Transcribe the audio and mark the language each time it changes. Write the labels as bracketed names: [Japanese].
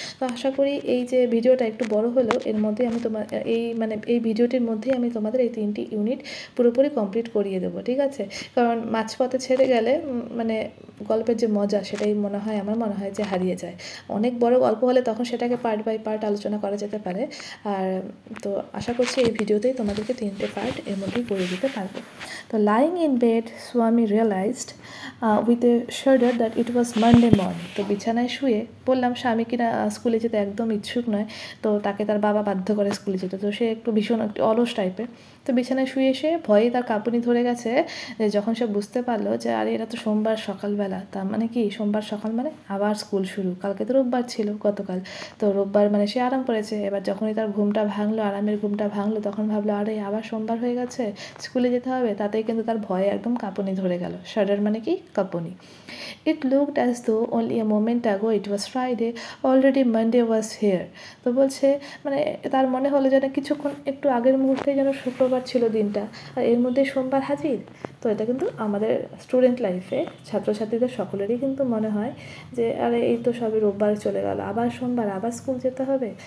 [Bangla] তো আশা করি এই যে ভিডিওটা একটু বড় হলেও এর মধ্যে আমি এই ভিডিওটির মধ্যেই আমি তোমাদের এই 3টি ইউনিট পুরোপুরি কমপ্লিট করিয়ে দেবো। ঠিক আছে, কারণ মাঝপথে ছেড়ে গেলে গল্পের যে মজা সেটাই আমার মনে হয় যে হারিয়ে যায়। অনেক বড় গল্প হলে তখন সেটাকে পার্ট বাই পার্ট আলোচনা করা যেতে পারে। আর তো আশা করছি এই ভিডিওতেই তোমাদেরকে 3টে পার্ট এর মধ্যেই করে দিতে পারবো। [English] তো lying in bed, Swami realized with a shudder that it was Monday morning. [Bangla] তো বিছানায় শুয়ে বললাম স্বামী কিনা স্কুলে যেতে একদম ইচ্ছুক নয়, তো তাকে তার বাবা বাধ্য করে স্কুলে যেতে। তো সে একটু ভীষণ একটু অলস টাইপের। তো বিছানায় শুয়ে এসে ভয়ে তার কাঁপুনি ধরে গেছে, যখন সে বুঝতে পারলো যে আরে এটা তো সোমবার সকালবেলা। তার মানে কি, সোমবার সকাল মানে আবার স্কুল শুরু। কালকে তো রোববার ছিল, গতকাল তো রোববার, সে আরাম করেছে। এবার যখনই তার ঘুমটা ভাঙলো, আরামের ঘুমটা ভাঙলো, তখন ভাবলো আরে আবার সোমবার হয়ে গেছে, স্কুলে যেতে হবে। তাতেই কিন্তু তার ভয়ে একদম কাঁপুনি ধরে গেল। শাডার মানে কি, কাঁপুনি। [English] It looked as though only a moment ago it was Friday, already Monday was here. [Bangla] তো বলছে তার মনে হলো যেন কিছুক্ষণ একটু আগের মুহূর্তেই যেন শুক্রবার ছিল দিনটা, আর এর মধ্যে সোমবার হাজির। তো এটা কিন্তু আমাদের স্টুডেন্ট লাইফে ছাত্রছাত্রীদের সকলেরই কিন্তু মনে হয় যে আরে এই তো সবে রোববার চলে গেল, আবার সোমবার, আবার স্কুল যেতে হবে।